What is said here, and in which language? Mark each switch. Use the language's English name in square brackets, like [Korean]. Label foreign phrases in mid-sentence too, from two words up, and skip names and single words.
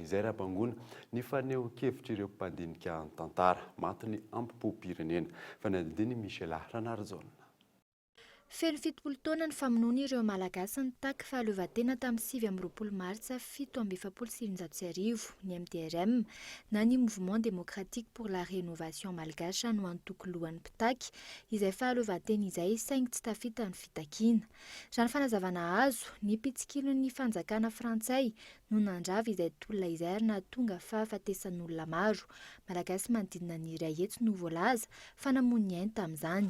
[Malagasy] Izay raha-bangona ny faneho-kevitra ireo mpandinika ny tantara matiny ampo-pirenena. Fanadiny Michel Ranarjona. Feno 70 taona ny famonoana ireo malagasy ny taky fahaleovantena tamin'ny 7 martsa 1777, ny MDRM na ny Mouvement démocratique pour la rénovation malgache no antoko lohan'ny mpitaky izay fahaleovantena izay saingy tsy tafita ny fitakiana. Raha ny fanazavana azo, ny mpitsikilon'ny fanjakana frantsay no nandravy izay tolona izay ary nahatonga fahafatesan'olona maro. Malagasy manodidina ny iray hetsy no voalaza fa namono ny ainy tamin'izany.